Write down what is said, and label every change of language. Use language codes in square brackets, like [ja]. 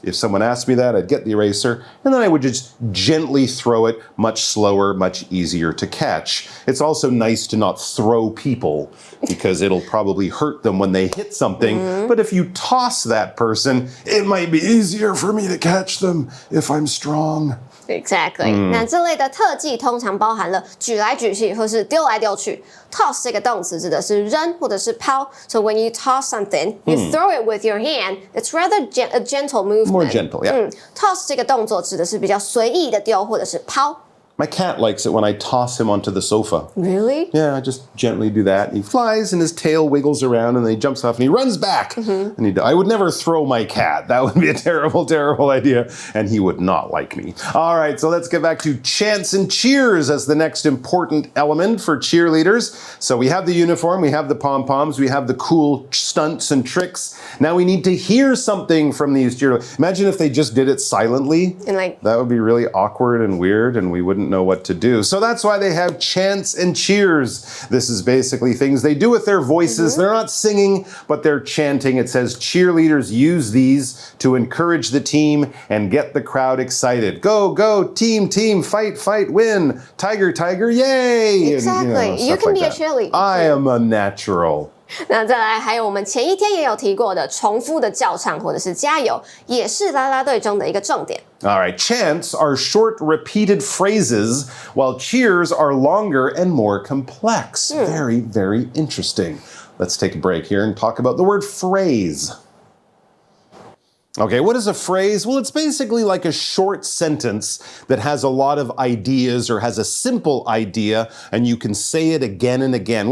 [en] If someone asked me that, I'd get the eraser, and then I would just gently throw it, much slower, much easier to catch. It's also nice to not throw people because it'll probably hurt them when they hit something. But if you toss that person, it might be easier for me to catch them if I'm strong. Exactly. [zh] 那这类的特技通常包含了举来举去或是丢来丢去。 Toss 这个动词指的是扔或者是抛。 [en] So when you toss something, you throw it with your hand. It's rather a gentle movement. More gentle, yeah. [zh] Toss 这个动作指的是比较随意的丢或者是抛。 [en] My cat likes it when I toss him onto the sofa. Really? Yeah, I just gently do that. He flies and his tail wiggles around and then he jumps off and he runs back. And I would never throw my cat. That would be a terrible, terrible idea. And he would not like me. All right, so let's get back to chants and cheers as the next important element for cheerleaders. So we have the uniform, we have the pom-poms, we have the cool stunts and tricks. Now we need to hear something from these cheerleaders. Imagine if they just did it silently. And that would be really awkward and weird and we wouldn't know what to do. So that's why they have chants and cheers. This is basically things they do with their voices. They're not singing, but they're chanting. It says cheerleaders use these to encourage the team and get the crowd excited. Go, go, team, team, fight, fight, win. Tiger, tiger, yay! Exactly. And, you can be a cheerleader. I am a natural. [zh] 那再来，还有我们前一天也有提过的重复的叫唱或者是加油，也是啦啦队中的一个重点。 [en] All right, chants are short, repeated phrases, while cheers are longer and more complex. Very, very interesting. Let's take a break here and talk about the word phrase. Okay, what is a phrase? Well, it's basically like a short sentence that has a lot of ideas or has a simple idea, and you can say it again and again.